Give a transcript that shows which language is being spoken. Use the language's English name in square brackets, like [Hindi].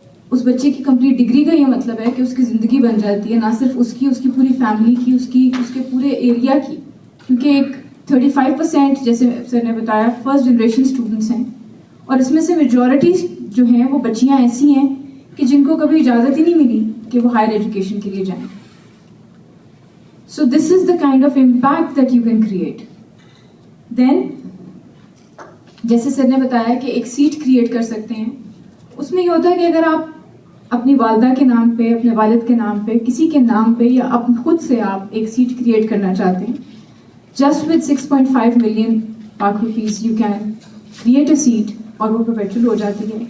[Urdu] اس بچے کی complete degree کا یہ مطلب ہے کہ اس کی زندگی بن جاتی ہے, نہ صرف اس کی پوری فیملی کی, اس کے پورے ایریا کی. کیونکہ ایک 35% جیسے سر نے بتایا فرسٹ جنریشن اسٹوڈنٹس ہیں, اور اس میں سے میجورٹی جو ہیں وہ بچیاں ایسی ہیں کہ جن کو کبھی اجازت ہی نہیں ملی کہ وہ ہائر ایجوکیشن کے لیے جائیں. [English] So this is the kind of impact that you can create. [Urdu] دین جیسے سر نے بتایا کہ ایک سیٹ کریٹ کر سکتے ہیں. اس میں یہ ہوتا ہے کہ اگر آپ اپنی والدہ کے نام پہ, اپنے والد کے نام پہ, کسی کے نام پہ یا خود سے آپ ایک سیٹ کریٹ کرنا چاہتے ہیں, [English] just with 6.5 million Pak rupees you can create asset, [Urdu] اور وہ پرپیچول ہو جاتی ہے.